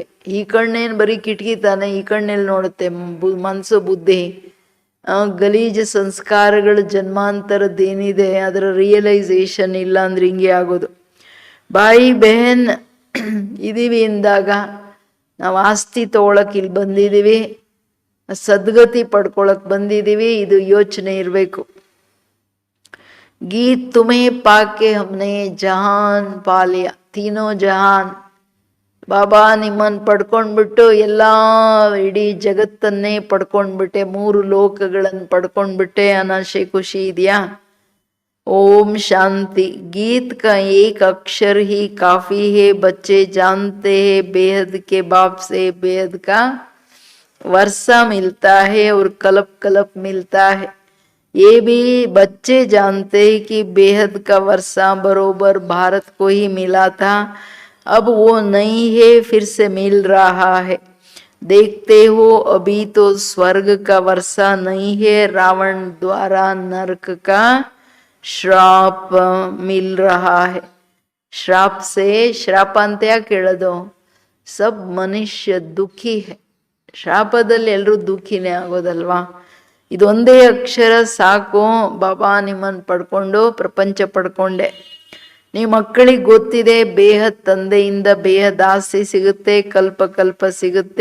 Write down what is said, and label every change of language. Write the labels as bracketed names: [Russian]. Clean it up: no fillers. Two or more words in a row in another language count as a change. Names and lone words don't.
[Kannada] ಈ ಕಣ್ಣೇನು ಬರೀ ಕಿಟಕಿ ತಾನೆ, ಈ ಕಣ್ಣಲ್ಲಿ ನೋಡುತ್ತೆ. ಮನಸ್ಸು ಬುದ್ಧಿ ಗಲೀಜು ಸಂಸ್ಕಾರಗಳು ಜನ್ಮಾಂತರದ್ದೇನಿದೆ ಅದರ ರಿಯಲೈಸೇಷನ್ ಇಲ್ಲ ಅಂದ್ರೆ ಹಿಂಗೆ ಆಗೋದು. [Hindi] भाई बहन [Kannada] ಇದೀವಿ ಎಂದಾಗ ನಾವು ಆಸ್ತಿ ತಗೊಳಕ್ ಇಲ್ಲಿ ಬಂದಿದ್ದೀವಿ, ಸದ್ಗತಿ ಪಡ್ಕೊಳಕ್ ಬಂದಿದ್ದೀವಿ, ಇದು ಯೋಚನೆ ಇರಬೇಕು. [Hindi] गीत तुम्हें पाके हमने जहान पा लिया. तीनों ಜಹಾನ್. [Kannada] ಬಾಬಾ ನಿಮ್ಮನ್ನು ಪಡ್ಕೊಂಡ್ಬಿಟ್ಟು ಎಲ್ಲ ಇಡೀ ಜಗತ್ತನ್ನೇ ಪಡ್ಕೊಂಡ್ಬಿಟ್ಟೆ, 3 ಲೋಕಗಳನ್ನು ಪಡ್ಕೊಂಡ್ಬಿಟ್ಟೆ. ಅನಾಶೆ ಖುಷಿ ಇದೆಯಾ? [Hindi] ओम शांति. गीत का एक अक्षर ही काफी है. बच्चे जानते हैं बेहद के बाप से बेहद का वर्षा मिलता है और कलप कलप मिलता है. ये भी बच्चे जानते हैं कि बेहद का वर्षा बरोबर भारत को ही मिला था, अब वो नहीं है, फिर से मिल रहा है. देखते हो अभी तो स्वर्ग का वर्षा नहीं है, रावण द्वारा नरक का श्राप मिल रहा है. श्राप से श्राप [Kannada] ಅಂತ ಯಾಕೆ ಹೇಳೋದು? [Hindi] सब मनुष्य दुःखी है. [Kannada] ಶಾಪದಲ್ಲಿ ಎಲ್ಲರೂ ದುಃಖಿನೇ ಆಗೋದಲ್ವಾ? ಇದೊಂದೇ ಅಕ್ಷರ ಸಾಕು. ಬಾಬಾ ನಿಮ್ಮನ್ನು ಪಡ್ಕೊಂಡು ಪ್ರಪಂಚ ಪಡ್ಕೊಂಡೆ. ನಿಮ್ಮ ಮಕ್ಕಳಿಗೆ ಗೊತ್ತಿದೆ ಬೇಹದ್ ತಂದೆಯಿಂದ ಬೇಹದ್ ಆಸ್ತಿ ಸಿಗುತ್ತೆ, ಕಲ್ಪ ಕಲ್ಪ ಸಿಗುತ್ತೆ.